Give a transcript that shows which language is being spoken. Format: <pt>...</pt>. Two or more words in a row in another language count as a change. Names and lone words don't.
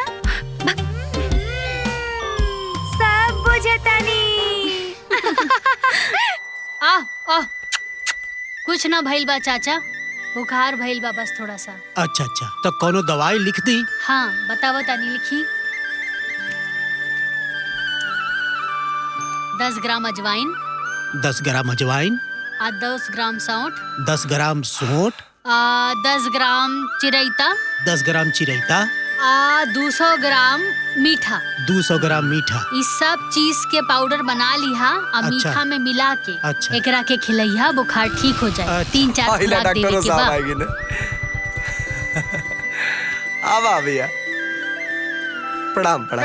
<bho>सब बुझतानी। आ कुछ ना भइल बा चाचा, बुखार भइल बा बस थोड़ा सा। अच्छा तो कोनो दवाई लिख दी? हाँ बतावा तानी लिखी। 10 ग्राम अजवाइन, 10 ग्राम अजवाइन, 10 ग्राम सौंठ, 10 ग्राम सौंठ, 10 ग्राम चिरैता, 10 ग्राम चिरैता, 200 ग्राम मीठा। 200 ग्राम मीठा। इस सब चीज के पाउडर बना लिहा और अच्छा। मीठा में मिला के अच्छा। एकरा के खिलैया, बुखार ठीक हो जाए। अच्छा। 3-4 पहिला खुराक देवे डॉक्टर के साहब बाद। आएगी ना। अब आ भैया प्रणाम प्रणाम।</bho>